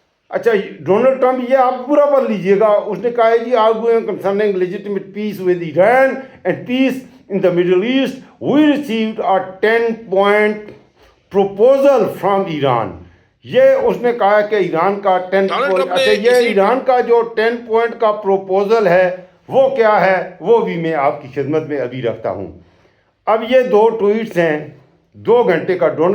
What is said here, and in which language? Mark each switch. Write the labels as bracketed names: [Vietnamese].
[Urdu] اچھا، Donald Trump یہ آپ پورا پڑھ لیجئے گا. اس نے کہا ہے جی [English] arguing concerning legitimate peace with Iran and peace in the Middle East, we received a 10-point proposal from Iran. [Urdu] یہ اس نے کہا کہ ایران کا 10 پوائنٹ، اچھا یہ ایران کا جو 10 پوائنٹ کا پروپوزل ہے وہ کیا ہے، وہ بھی میں آپ کی خدمت میں ابھی رکھتا ہوں. اب یہ 2 ٹویٹس ہیں 2 گھنٹے کا.